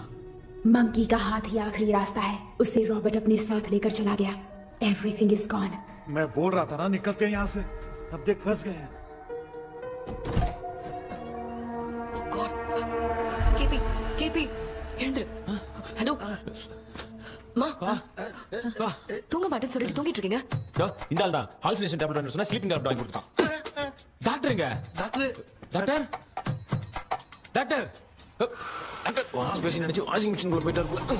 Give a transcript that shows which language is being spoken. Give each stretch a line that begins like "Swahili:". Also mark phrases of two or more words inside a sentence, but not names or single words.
Hindi: मंकी का हाथ ही आखिरी रास्ता है। उसे रॉबर्ट अपने साथ लेकर चला गया।
English: everything is gone.
Hindi: मैं बोल रहा था ना निकलते हैं यहाँ से, अब देख फंस गए हैं। केपी, हेंद्र, हेलो
Tamil: மா தூங்க மாட்டேன்னு சொல்லிட்டு தூங்கிட்டு இருக்கீங்க? இந்த ஆள் தான்
English: hallucination tablet
Tamil: வாங்கி சொன்னா
English: sleeping tablet
Tamil: வாங்கி கொடுத்தான். டாக்டருங்க டாக்டர் டாக்டர் டாக்டர் டாக்டர்
English: wash basin
Tamil: நினைச்சு
English: washing machine
Tamil: குள்ள போயிட்டாரு.